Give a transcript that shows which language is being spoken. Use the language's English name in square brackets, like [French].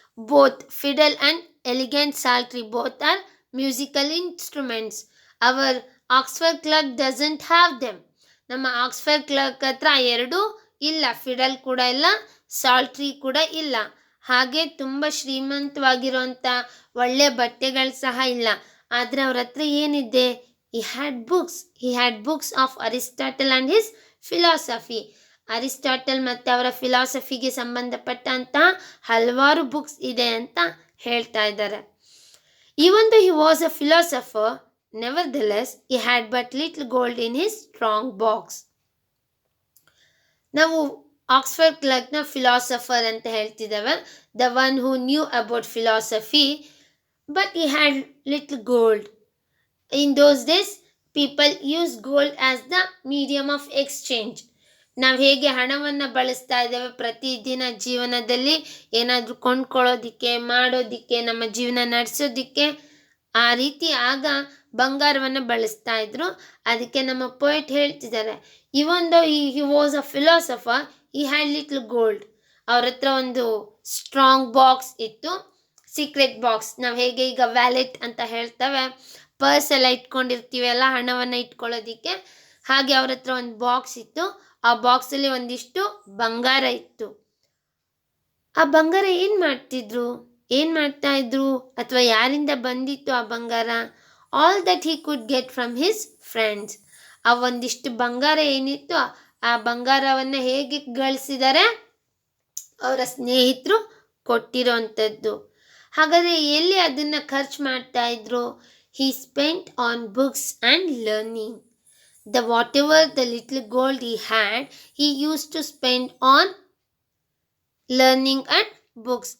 [English] Both fiddle and elegant psaltery, both are musical instruments. Our Oxford clerk doesn't have them. [Kannada] ನಮ್ಮ Oxford clerk ಹತ್ರ ಎರಡೂ ಇಲ್ಲ, fiddle ಕೂಡ ಇಲ್ಲ, ಸಾಲ್ಟ್ರಿ ಕೂಡ ಇಲ್ಲ. ಹಾಗೆ ತುಂಬ ಶ್ರೀಮಂತವಾಗಿರೋಂಥ ಒಳ್ಳೆ ಬಟ್ಟೆಗಳು ಸಹ ಇಲ್ಲ. ಆದರೆ ಅವ್ರ ಹತ್ರ ಏನಿದೆ? [English] he had books of Aristotle and his philosophy. [Kannada] Aristotle ಮತ್ತು ಅವರ ಫಿಲಾಸಫಿಗೆ ಸಂಬಂಧಪಟ್ಟಂಥ ಹಲವಾರು ಬುಕ್ಸ್ ಇದೆ ಅಂತ ಹೇಳ್ತಾ ಇದ್ದಾರೆ. [English] Even though he was a philosopher, nevertheless he had but little gold in his strong box. [Kannada] ನಾವು ಆಕ್ಸ್ಫರ್ಡ್ ಕ್ಲರ್ಕ್ನ ಫಿಲಾಸಫರ್ ಅಂತ ಹೇಳ್ತಿದ್ದೇವೆ, [English] The one who knew about philosophy, but he had little gold. In those days people used gold as the medium of exchange. [Kannada] ನಾವು ಹೇಗೆ ಹಣವನ್ನು ಬಳಸ್ತಾ ಇದ್ದೇವೆ ಪ್ರತಿದಿನ ಜೀವನದಲ್ಲಿ, ಏನಾದರೂ ಕೊಂಡ್ಕೊಳ್ಳೋದಿಕ್ಕೆ, ಮಾಡೋದಿಕ್ಕೆ, ನಮ್ಮ ಜೀವನ ನಡೆಸೋದಿಕ್ಕೆ, ಆ ರೀತಿ ಆಗ ಬಂಗಾರವನ್ನು ಬಳಸ್ತಾ ಇದ್ರು. ಅದಕ್ಕೆ ನಮ್ಮ ಪೊಯೆಟ್ ಹೇಳ್ತಿದ್ದಾರೆ, [English] Even though he was a philosopher, he had little gold. [Kannada] ಅವ್ರ ಹತ್ರ ಒಂದು ಸ್ಟ್ರಾಂಗ್ ಬಾಕ್ಸ್ ಇತ್ತು, ಸೀಕ್ರೆಟ್ ಬಾಕ್ಸ್. ನಾವು ಹೇಗೆ ಈಗ ವ್ಯಾಲೆಟ್ ಅಂತ ಹೇಳ್ತೇವೆ, ಪರ್ಸ್ ಎಲ್ಲ ಇಟ್ಕೊಂಡಿರ್ತೀವಿ ಅಲ್ಲ ಹಣವನ್ನು ಇಟ್ಕೊಳ್ಳೋದಿಕ್ಕೆ, ಹಾಗೆ ಅವ್ರ ಹತ್ರ ಒಂದು ಬಾಕ್ಸ್ ಇತ್ತು. ಆ ಬಾಕ್ಸಲ್ಲಿ ಒಂದಿಷ್ಟು ಬಂಗಾರ ಇತ್ತು. ಆ ಬಂಗಾರ ಏನು ಮಾಡ್ತಾ ಇದ್ರು ಅಥವಾ ಯಾರಿಂದ ಬಂದಿತ್ತು ಆ ಬಂಗಾರ? [English] All that he could get from his friends. [Kannada] ಆ ಒಂದಿಷ್ಟು ಬಂಗಾರ ಏನಿತ್ತು, ಆ ಬಂಗಾರವನ್ನು ಹೇಗೆ ಗಳಿಸಿದ್ದಾರೆ? ಅವರ ಸ್ನೇಹಿತರು ಕೊಟ್ಟಿರೋಂಥದ್ದು. ಹಾಗಾದರೆ ಎಲ್ಲಿ ಅದನ್ನು ಖರ್ಚು ಮಾಡ್ತಾ ಇದ್ರು? [English] He spent on books and learning. [Kannada] The whatever the little gold he had, he used to spend on learning and books.